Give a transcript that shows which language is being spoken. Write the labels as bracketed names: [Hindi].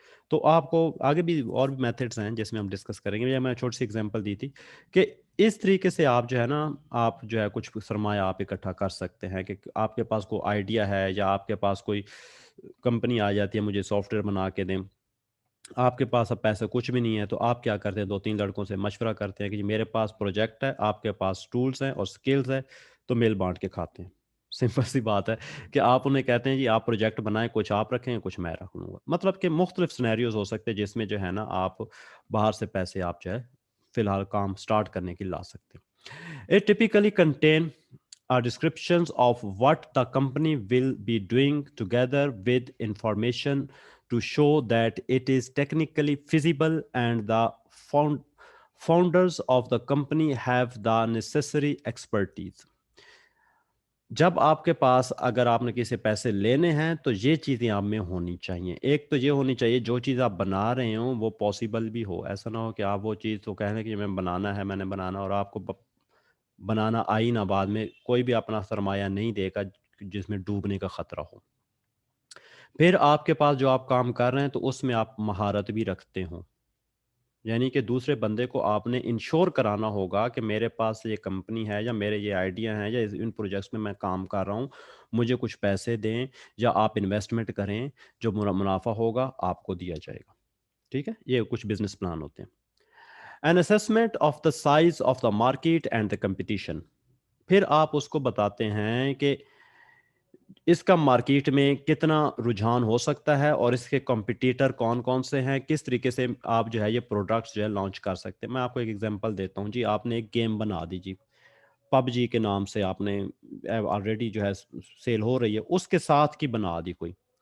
[Urdu] تو آپ کو آگے بھی اور بھی میتھڈس ہیں جس میں ہم ڈسکس کریں گے. یا میں چھوٹی سی ایگزامپل دی تھی کہ اس طریقے سے آپ جو ہے نا آپ جو ہے کچھ سرمایہ آپ اکٹھا کر سکتے ہیں کہ آپ کے پاس کوئی آئیڈیا ہے یا آپ کے پاس کوئی کمپنی آ جاتی ہے مجھے سافٹ ویئر بنا کے دیں، آپ کے پاس اب پیسے کچھ بھی نہیں ہے، تو آپ کیا کرتے ہیں، 2-3 لڑکوں سے مشورہ کرتے ہیں کہ جی میرے پاس پروجیکٹ ہے، آپ کے پاس ٹولز ہیں اور سکلز ہیں، تو مل بانٹ کے کھاتے ہیں. سمپل سی بات ہے کہ آپ انہیں کہتے ہیں جی آپ پروجیکٹ بنائیں، کچھ آپ رکھیں کچھ میں رکھ لوں گا. مطلب کہ مختلف سینیریوز ہو سکتے ہیں جس میں جو ہے نا آپ باہر سے پیسے آپ جو ہے فی الحال کام سٹارٹ کرنے کی لا سکتے ہیں. [English] It typically contain descriptions of what the company will be doing together with information to show that it is technically feasible and the founders of the company have the necessary expertise. [Urdu] جب آپ کے پاس اگر آپ نے کسی پیسے لینے ہیں تو یہ چیزیں آپ میں ہونی چاہیے. ایک تو یہ ہونی چاہیے جو چیز آپ بنا رہے ہوں وہ پاسبل بھی ہو. ایسا نہ ہو کہ آپ وہ چیز تو کہنے کہ میں بنانا ہے، میں نے بنانا، اور آپ کو بنانا آئی نہ، بعد میں کوئی بھی اپنا سرمایہ نہیں دے گا جس میں ڈوبنے کا خطرہ ہو. پھر آپ کے پاس جو آپ کام کر رہے ہیں تو اس میں آپ مہارت بھی رکھتے ہوں، یعنی کہ دوسرے بندے کو آپ نے انشور کرانا ہوگا کہ میرے پاس یہ کمپنی ہے یا میرے یہ آئیڈیا ہیں یا ان پروجیکٹس میں کام کر رہا ہوں، مجھے کچھ پیسے دیں یا آپ انویسٹمنٹ کریں، جو منافع ہوگا آپ کو دیا جائے گا. ٹھیک ہے، یہ کچھ بزنس پلان ہوتے ہیں. [English] An assessment of the size of the market and the competition. [Urdu] پھر آپ اس کو بتاتے ہیں کہ اس کا مارکیٹ میں کتنا رجحان ہو سکتا ہے اور اس کے کمپٹیٹر کون کون سے ہیں، کس طریقے سے آپ جو ہے یہ پروڈکٹس جو ہے لانچ کر سکتے ہیں. میں آپ کو ایک ایگزامپل دیتا ہوں. جی آپ نے ایک گیم بنا دی، جی پب جی کے نام سے آپ نے آلریڈی جو ہے سیل ہو رہی ہے، اس کے ساتھ کی بنا دی کوئی.